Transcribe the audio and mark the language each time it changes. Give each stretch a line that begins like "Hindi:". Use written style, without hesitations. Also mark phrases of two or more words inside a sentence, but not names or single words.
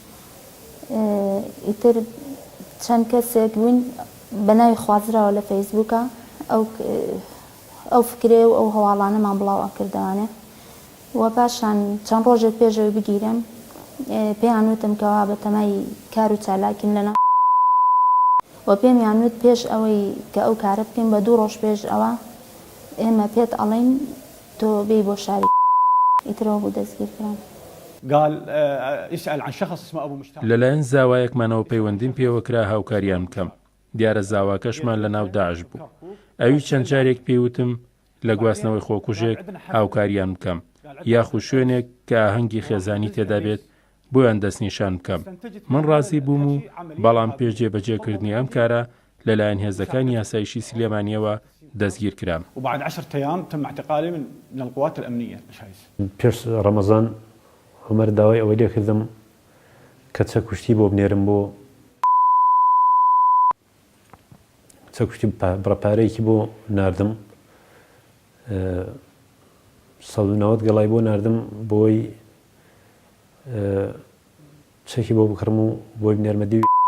Central Kurdish: ئیتر چەند کەسێک بوون بە ناوی خوازراوە لە فەیسبووکە ئەو فکرێ و ئەو هەواڵانەمان بڵاو ئەکردوانێ و پاشان چەند ڕۆژێک پێشەوەی بگیرم پێیان وتم کەوا بە تەمای کار و چالاکین لەنا و پێمیان وت پێش ئەوەی کە ئەو کارە بکەین بە 2 ڕۆژ پێش ئەوە ئێمە پێت ئەڵێن تۆ بێی بۆ شاری ئیترەوە بوو دەستگیرکران
Arabic: قال اسأل عن شخص اسمه أبو مشتاق
Central Kurdish: لەلایەن زاوایەکمانەوە پەیوەندیم پێوە کرا هاوکاریان بکەم دیارە زاواکەشمان لە ناو داعش بوو ئەوی چەند جارێک پێوتم لە گواستنەوەی خۆکوژێک هاوکاریان بکەم یاخو شوێنێک کە ئاهەنگی خێزانی تێدا بێت بۆیان دەستنیشان بکەم من ڕازی بووم و بەڵام پێش جێبەجێکردنی ئەم کارە لەلایەن هێزەکانی یاسایشی سلێمانیەوە دەستگیر کرام
Arabic: وبعد 10 أيام تم اعتقالي من القوات الأمنية
Central Kurdish: پێش ڕەمەزان عومەر داوای ئەوەی لێ کردم کە چەکوشتی بۆ بنێرم بۆ چەکوشتی بڕەپارەیەکی بۆ ناردم 190 گەڵای بۆ ناردم بۆی چەکی بۆ بکڕم و بۆی بنێرمە دیوی